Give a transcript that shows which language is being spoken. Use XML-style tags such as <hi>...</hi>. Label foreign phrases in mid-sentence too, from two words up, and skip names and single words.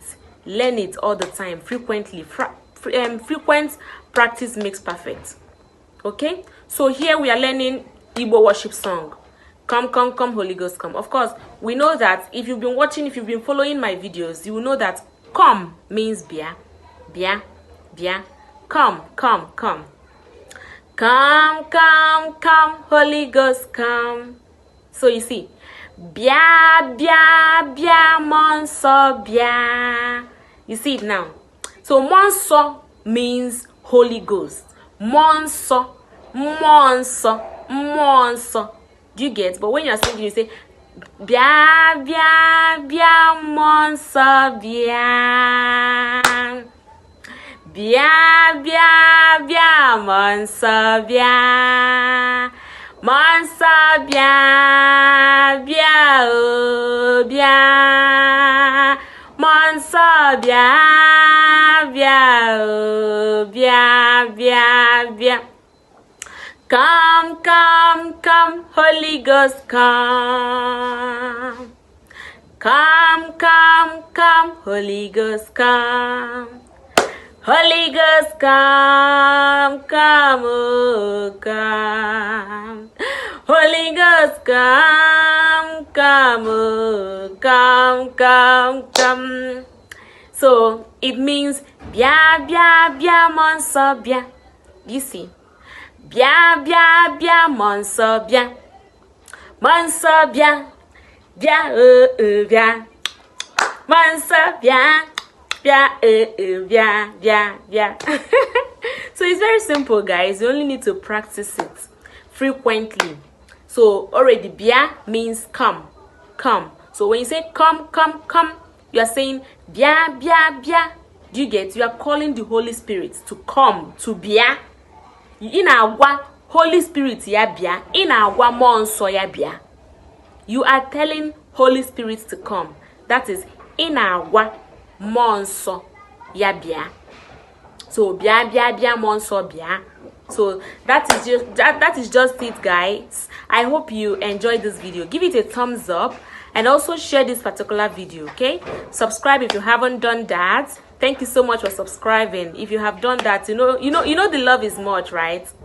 <en>Learn it all the time, frequently. Frequent practice makes perfect. Okay, so here we are learning Igbo worship song. Come, come, come, Holy Ghost, come. Of course, we know that if you've been watching, if you've been following my videos, you will know that come means</en> <ig>bia, bia, bia.</ig> <en>Come, come, come. Come, come, come, Holy Ghost, come. So you see,</en> <ig>bia, bia, bia, monso, bia.</ig> <en>You see it now. So monso means Holy Ghost.</en> <ig>Monso, monso, monso.</ig> <en>Do you get? But when you're singing, you say</en> <ig>bia, bia, bia, monso, bia. Bia, bia, bia, monso, bia. Monso, bia, bia, oh, bia. Monso, bia, bia, oh, bia, bia, bia.</ig> <en>Come, come, come, Holy Ghost, come. Come, come, come, Holy Ghost, come. Holy Ghost, come, come, oh, come. Holy Ghost, come, come, oh, come, come, come. So it means</en> <ig>bia, bia, bia, monso, bia.</ig> <en>You see?</en> <ig>Bia, bia, bia, monso, bia. Monso, bia. Bia, bia. Monso, bia. Bia, bia, bia, bia.</ig> <en>So it's very simple, guys. You only need to practice it frequently. So already bia means come, come. So when you say come, come, come, you are saying</en> <ig>bia, bia, bia.</ig> <en>Do you get? You are calling the Holy Spirit to come, to bia.</en> <ig>In agwa Holy Spirit ya bia. In agwa monso ya bia.</ig> <en>You are telling Holy Spirit to come.</en> <ig>That is inawa monso ya bia. So bia monso bia.</ig> <en>So that is just it, guys. I hope you enjoyed this video. Give it a thumbs up and also share this particular video, okay? Subscribe if you haven't done that. Thank you so much for subscribing. If you have done that, you know the love is much, right?</en>